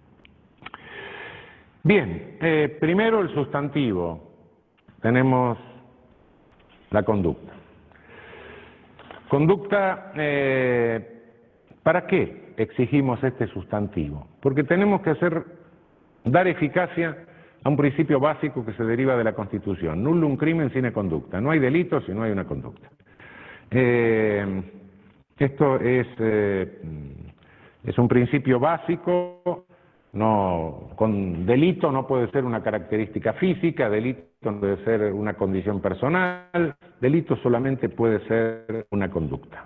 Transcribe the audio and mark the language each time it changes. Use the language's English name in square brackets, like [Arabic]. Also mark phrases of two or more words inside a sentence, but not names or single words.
[Spanish] Bien, primero el sustantivo, tenemos la conducta. Conducta, ¿para qué exigimos este sustantivo? Porque tenemos que dar eficacia a un principio básico que se deriva de la Constitución. [Latin] Nullum crimen sine conducta. [Spanish] No hay delito si no hay una conducta. Esto es un principio básico. Con delito no puede ser una característica física, delito no puede ser una condición personal, delito solamente puede ser una conducta.